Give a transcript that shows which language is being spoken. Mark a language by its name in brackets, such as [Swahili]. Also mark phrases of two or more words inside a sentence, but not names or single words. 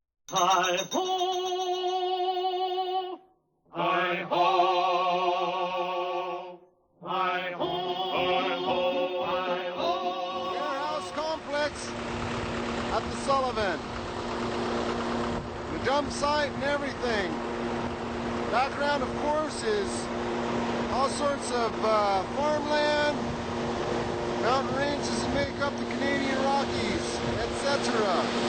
[English] Hi-ho! Hi-ho! Hi-ho! Hi-ho! Hi-ho! Warehouse complex at the Sullivan. The dump site and everything. Background, of course, is all sorts of farmland, mountain ranges that make up the Canadian Rockies, etc.